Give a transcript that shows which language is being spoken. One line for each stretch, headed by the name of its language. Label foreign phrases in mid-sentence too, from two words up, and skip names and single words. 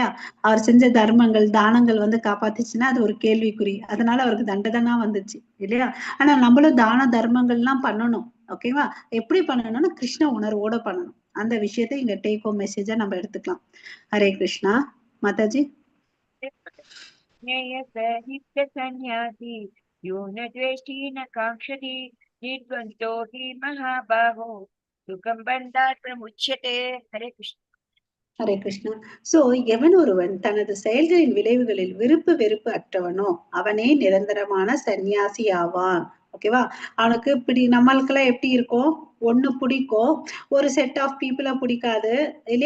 Tamil: அவர் செஞ்ச தர்மங்கள் தானங்கள் வந்து காப்பாத்திச்சுன்னா அது ஒரு கேள்விக்குறி. அதனால அவருக்கு தண்டனை வந்துச்சு இல்லையா? ஆனா நம்மளும் தான தர்மங்கள் எல்லாம் பண்ணணும். ஓகேவா? எப்படி பண்ணணும்னா கிருஷ்ண உணர்வோட பண்ணணும். அந்த விஷயத்தை இங்க
English: take home message
Tamil: நம்ம எடுத்துக்கலாம். ஹரே கிருஷ்ணா. மாதாஜி.
Sanskrit: नित्य सन्यासी यो न द्वेष्टि न काङ्क्षति निर्द्वन्द्वो हि महाबाहो सुखं बन्धात् प्रमुच्यते. हरे कृष्ण.
Tamil: ஹரே கிருஷ்ணா. சோ எவன் ஒருவன் தனது செயல்களின் விளைவுகளில் விருப்பு வெறுப்பு அற்றவனோ அவனே நிரந்தரமான சன்னியாசி ஆவான். ஓகேவா? அவனுக்கு நம்மளுக்கெல்லாம் எப்படி இருக்கும்? ஒண்ணு பிடிக்கும், ஒரு
English: set of people
Tamil: பிடிக்காது இல்லையா?